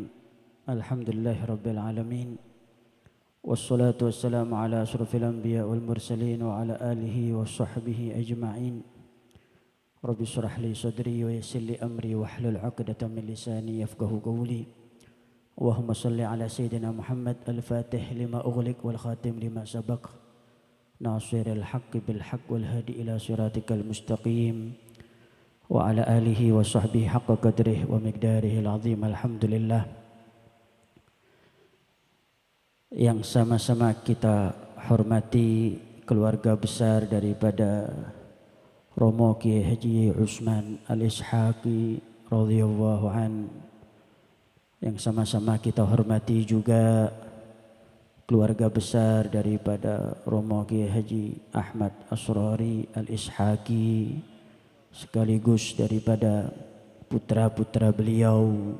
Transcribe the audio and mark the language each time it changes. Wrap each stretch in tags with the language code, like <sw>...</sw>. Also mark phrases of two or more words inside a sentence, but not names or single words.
<ar>الحمد لله رب العالمين. والصلاة والسلام على أشرف الأنبياء والمرسلين وعلى آله وصحبه أجمعين. رب اشرح لي صدري ويسر لي أمري واحلل عقدة من لساني يفقهوا قولي. اللهم صل على سيدنا محمد الفاتح لما أغلق والخاتم لما سبق. ناصر الحق بالحق والهادي إلى صراطك المستقيم وعلى آله وصحبه حق قدره ومقداره العظيم.</ar> <id>Alhamdulillah yang sama-sama kita hormati keluarga besar daripada Romo Kiai Haji Utsman Al-Ishaqi</id> <ar>رضي الله عن,</ar> <id>yang sama-sama kita hormati juga keluarga besar daripada Romo Kiai Haji Ahmad Asrori Al-Ishaqi, sekaligus daripada putra-putra beliau,</id>